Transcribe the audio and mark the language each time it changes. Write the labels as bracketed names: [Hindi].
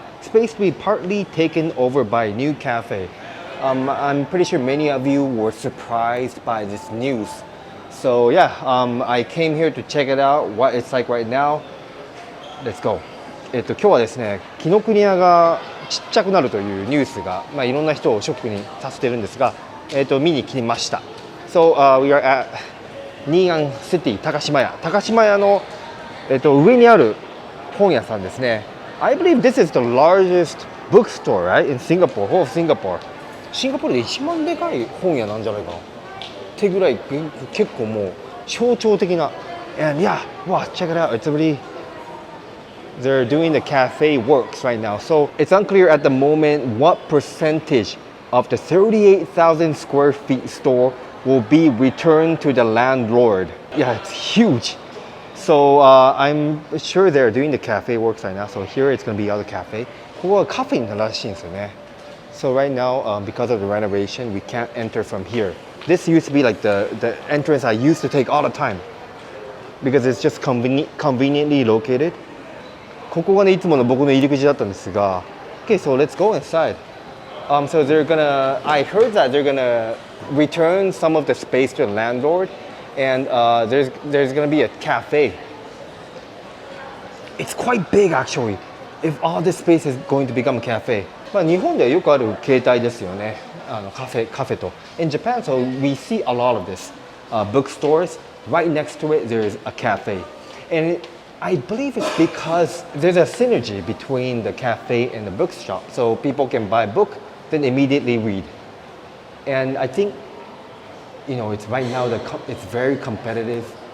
[English] Space to be partly taken over by a new cafe. I'm pretty sure many of you were surprised by this news. So yeah, I came here to check it out, what it's like right now. Let's go. [Japanese] 今日はですね、紀ノ国屋がちっちゃくなるというニュースが、いろんな人をショックにさせてるんですが、見に来ました。 [English] So, we are at Nian City 高島屋。 [Japanese] 高島屋の、上にある本屋さんですね。 [English] I believe this is the largest bookstore, right? In Singapore, whole of Singapore. [Japanese] シンガポールで一番でかい本屋なんじゃないかなってぐらい結構もう象徴的な。 [English] And yeah, wow, check it out. It's really they're doing the cafe works right now. So it's unclear at the moment what percentage of the 38,000 square feet store will be returned to the landlord. Yeah, it's huge. So I'm sure they're doing the cafe works right now. So here it's going to be other cafe. [Japanese] ここはカフェになるらしいんですよね。 [English] So right now, because of the renovation, we can't enter from here. This used to be like the entrance I used to take all the time because it's just conveniently located. [Japanese] ここがねいつもの僕の入り口だったんですが [English] Okay, so let's go inside. So I heard that they're gonna return some of the space to the landlord, and there's gonna be a cafe. It's quite big actually. If all this space is going to become a cafe. [Japanese] 日本ではよくある形態ですよね。カフェと。 [English] In Japan, so we see a lot of this. Bookstores, right next to it, there's a cafe. And I believe it's because there's a synergy between the cafe and the bookshop. So people can buy a book, then immediately read. And I think, it's right now, it's very competitive.